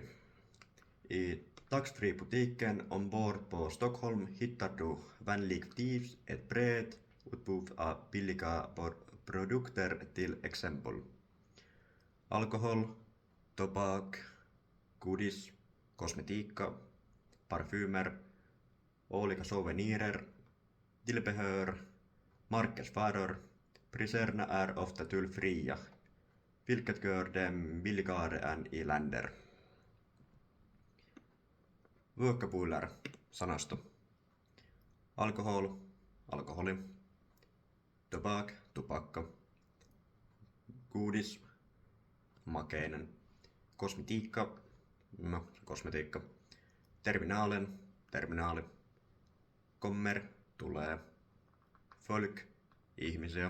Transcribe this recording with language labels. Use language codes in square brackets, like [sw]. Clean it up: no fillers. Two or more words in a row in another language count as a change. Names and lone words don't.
[sv] I taxfree-butiken ombord på Stockholm hittar du vanligtvis ett brett utbud av billiga produkter, till exempel alkohol, tobak, godis, kosmetika, parfymer, olika souvenirer, tillbehör, marknadsvaror. Priserna är ofta tullfria, vilket gör dem billigare än i länder. Vocabulär, sanasto. Alkohol, [fi] alkoholi. Tobak, tupakka. Godis, makeinen. Kosmetiikka, kosmetiikka. Terminalen, terminaali. Kommer, tulee. Folk, ihmisiä.